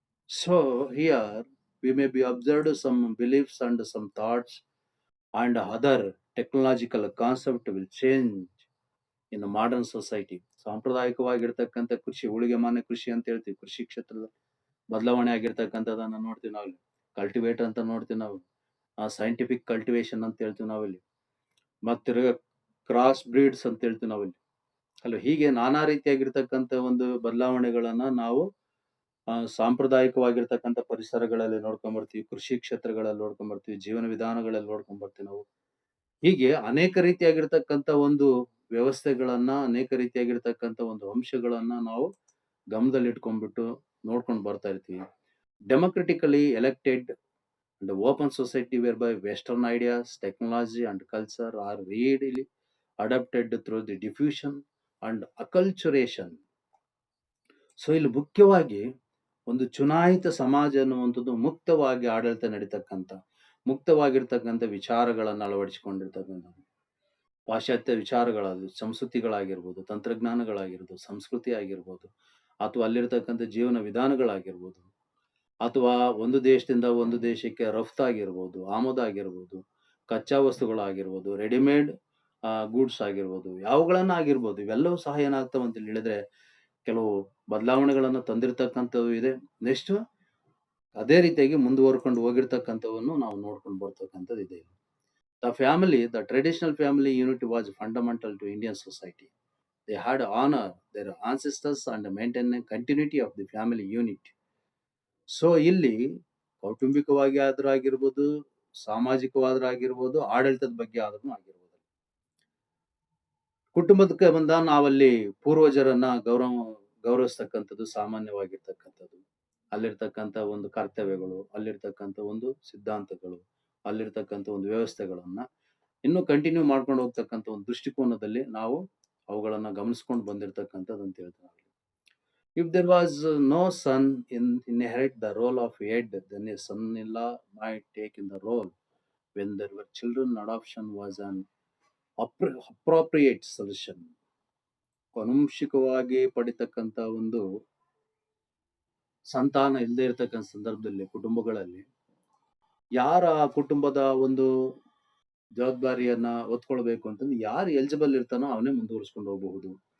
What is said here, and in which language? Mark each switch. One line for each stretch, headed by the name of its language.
English: So here we may be observed some beliefs and some thoughts and other technological concept will change in the modern society.
Kannada: ಸಾಂಪ್ರದಾಯಿಕವಾಗಿರ್ತಕ್ಕಂಥ ಕೃಷಿ, ಊಳಿಗೆಮಾನ್ಯ ಕೃಷಿ ಅಂತ ಹೇಳ್ತೀವಿ. ಕೃಷಿ ಕ್ಷೇತ್ರದ ಬದಲಾವಣೆ ಆಗಿರ್ತಕ್ಕಂಥದನ್ನ ನೋಡ್ತೀವಿ ನಾವಿಲ್ಲಿ. ಕಲ್ಟಿವೇಟರ್ ಅಂತ ನೋಡ್ತೀವಿ ನಾವು. ಸೈಂಟಿಫಿಕ್ ಕಲ್ಟಿವೇಶನ್ ಅಂತ ಹೇಳ್ತೀವಿ ನಾವಿಲ್ಲಿ. ಮತ್ತ್ ತಿರ್ಗಾ ಕ್ರಾಸ್ ಬ್ರೀಡ್ಸ್ ಅಂತ ಹೇಳ್ತೀವಿ ನಾವಿಲ್ಲಿ. ಅಲ್ವಾ? ಹೀಗೆ ನಾನಾ ರೀತಿಯಾಗಿರ್ತಕ್ಕಂಥ ಒಂದು ಬದಲಾವಣೆಗಳನ್ನ ನಾವು ಸಾಂಪ್ರದಾಯಿಕವಾಗಿರ್ತಕ್ಕಂಥ ಪರಿಸರಗಳಲ್ಲಿ ನೋಡ್ಕೊಂಡ್ ಬರ್ತೀವಿ. ಕೃಷಿ ಕ್ಷೇತ್ರಗಳಲ್ಲಿ ನೋಡ್ಕೊಂಡ್ ಬರ್ತೀವಿ. ಜೀವನ ವಿಧಾನಗಳಲ್ಲಿ ನೋಡ್ಕೊಂಡ್ ಬರ್ತೀವಿ ನಾವು. ಹೀಗೆ ಅನೇಕ ರೀತಿಯಾಗಿರ್ತಕ್ಕಂಥ ಒಂದು ವ್ಯವಸ್ಥೆಗಳನ್ನ, ಅನೇಕ ರೀತಿಯಾಗಿರ್ತಕ್ಕಂಥ ಒಂದು ಅಂಶಗಳನ್ನ ನಾವು ಗಮನದಲ್ಲಿಟ್ಕೊಂಡ್ಬಿಟ್ಟು ನೋಡ್ಕೊಂಡು ಬರ್ತಾ ಇರ್ತೀವಿ.
English: Democratically elected and open society whereby Western ideas, technology, and culture are readily adapted through the diffusion and acculturation.
Kannada: So ಇಲ್ಲಿ ಮುಖ್ಯವಾಗಿ ಒಂದು ಚುನಾಯಿತ ಸಮಾಜ ಅನ್ನುವಂಥದ್ದು ಮುಕ್ತವಾಗಿ ಆಡಳಿತ ನಡೀತಕ್ಕಂಥ, ಮುಕ್ತವಾಗಿರ್ತಕ್ಕಂಥ ವಿಚಾರಗಳನ್ನು ಅಳವಡಿಸಿಕೊಂಡಿರ್ತಕ್ಕಂಥ ಪಾಶ್ಚಾತ್ಯ ವಿಚಾರಗಳಾಗಿ, ಸಂಸ್ಕೃತಿಗಳಾಗಿರ್ಬೋದು, ತಂತ್ರಜ್ಞಾನಗಳಾಗಿರ್ಬೋದು, ಸಂಸ್ಕೃತಿ ಆಗಿರ್ಬೋದು, ಅಥವಾ ಅಲ್ಲಿರ್ತಕ್ಕಂಥ ಜೀವನ ವಿಧಾನಗಳಾಗಿರ್ಬೋದು, ಅಥವಾ ಒಂದು ದೇಶದಿಂದ ಒಂದು ದೇಶಕ್ಕೆ ರಫ್ತಾಗಿರ್ಬೋದು, ಆಮದಾಗಿರ್ಬೋದು, ಕಚ್ಚಾ ವಸ್ತುಗಳಾಗಿರ್ಬೋದು, ರೆಡಿಮೇಡ್ ಗೂಡ್ಸ್ ಆಗಿರ್ಬೋದು, ಯಾವುಗಳನ್ನ ಆಗಿರ್ಬೋದು, ಇವೆಲ್ಲವೂ ಸಹ ಏನಾಗ್ತವೆ ಅಂತ ಹೇಳಿದ್ರೆ ಕೆಲವು ಬದಲಾವಣೆಗಳನ್ನ ತಂದಿರ್ತಕ್ಕಂಥವು ಇದೆ. ನೆಕ್ಸ್ಟ್ ಅದೇ ರೀತಿಯಾಗಿ ಮುಂದುವರ್ಕೊಂಡು ಹೋಗಿರ್ತಕ್ಕಂಥವನ್ನು ನಾವು ನೋಡ್ಕೊಂಡು ಬರ್ತಕ್ಕಂಥದ್ದು ಇದೆ.
English: The traditional family unit was fundamental to Indian society. They had honor their ancestors and maintain continuity of the family unit.
Kannada: So ಇಲ್ಲಿ ಕೌಟುಂಬಿಕವಾಗಿ ಆದ್ರೂ ಆಗಿರ್ಬೋದು, ಸಾಮಾಜಿಕವಾದ್ರೂ ಆಗಿರ್ಬೋದು, ಆಡಳಿತದ ಬಗ್ಗೆ ಆದ್ರೂ ಆಗಿರ್ಬೋದು. ಕುಟುಂಬದಕ್ಕೆ ಬಂದ ನಾವಲ್ಲಿ ಪೂರ್ವಜರನ್ನ ಗೌರವಿಸ್ತಕ್ಕಂಥದ್ದು ಸಾಮಾನ್ಯವಾಗಿರ್ತಕ್ಕಂಥದ್ದು. ಅಲ್ಲಿರ್ತಕ್ಕಂಥ ಒಂದು ಕರ್ತವ್ಯಗಳು, ಅಲ್ಲಿರ್ತಕ್ಕಂಥ ಒಂದು ಸಿದ್ಧಾಂತಗಳು, ಅಲ್ಲಿರ್ತಕ್ಕಂಥ ಒಂದು ವ್ಯವಸ್ಥೆಗಳನ್ನ ಇನ್ನೂ ಕಂಟಿನ್ಯೂ ಮಾಡ್ಕೊಂಡು ಹೋಗ್ತಕ್ಕಂಥ ಒಂದು ದೃಷ್ಟಿಕೋನದಲ್ಲಿ ನಾವು ಅವುಗಳನ್ನ ಗಮನಿಸ್ಕೊಂಡು ಬಂದಿರತಕ್ಕಂಥದ್ದು ಅಂತ ಹೇಳ್ತಾರೆ.
English: If there was no son inherit the role of head, then a son-in-law might take in the role. When there were children, adoption was an appropriate solution.
Kannada: ಅನುವಂಶಿಕವಾಗಿ ಪಡಿತಕ್ಕಂಥ ಒಂದು ಸಂತಾನ ಇಲ್ಲದೆ ಇರತಕ್ಕಂಥ ಸಂದರ್ಭದಲ್ಲಿ ಕುಟುಂಬಗಳಲ್ಲಿ ಯಾರ ಕುಟುಂಬದ ಒಂದು ಜವಾಬ್ದಾರಿಯನ್ನ ಹೊತ್ಕೊಳ್ಬೇಕು ಅಂತಂದ್ರೆ ಯಾರು ಎಲಿಜಿಬಲ್ ಇರ್ತಾನೋ ಅವನೇ ಮುಂದುವರಿಸ್ಕೊಂಡು ಹೋಗಬಹುದು.